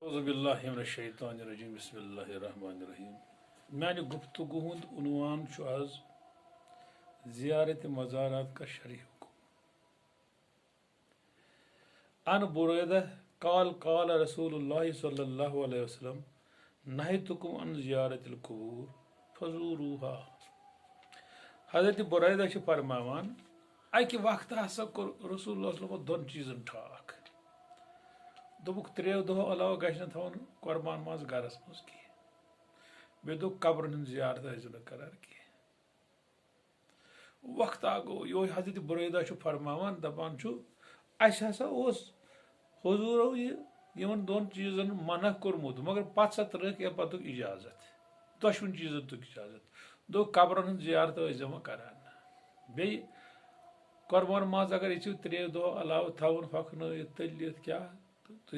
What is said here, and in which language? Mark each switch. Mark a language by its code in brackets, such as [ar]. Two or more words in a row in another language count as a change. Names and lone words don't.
[ar] اعوذ باللہ من الشیطان الرجیم بسم اللہ الرحمن الرحیم [ks] میانہ گفتگو ہند عنوان چھُ آز زیارت مزارات کا شرعی حکم [ar] ان بریدہ قال رسول اللہ صلی اللہ علیہ وسلم نہیتکم عن زیارت القبور [ks] فزوروها حضرت بریدہ چھِ فرماوان اکہ وقت ہسا کوٚر [ar] رسول اللہ صلی اللہ علیہ وسلم [ks] دۄن چیٖزن ٹھاک دوٚپُکھ 3 دۄہو علاوٕ گژھِ نہٕ تھاوُن قۄربان ماز گرس منٛز کینٛہہ بیٚیہِ دوٚپ قبرن ہٕنٛز زیارت ٲسۍزیو نہٕ کران کینٛہہ وقتا گوٚو یہوے حضرت بریدہ چھُ فرماوان دپان چھُ اَسہِ ہسا اوس حضوٗرو یِمن 2 چیٖزن منع کوٚرمُت مگر پتہٕ سا ترٛٲوکھ اَمہِ پتُک اِجازت دۄشوٕنی چیٖزن تُک اِجازت دوٚپ قبرن ہٕنٛز زیارت ٲسۍزیو وۄنۍ کران بیٚیہِ قۄربان ماز اگر یژھِو 3 دۄہ علاوٕ تھاوُن ہۄکھنٲیِتھ تٔلِتھ کیٛاہ تہٕ تُہۍ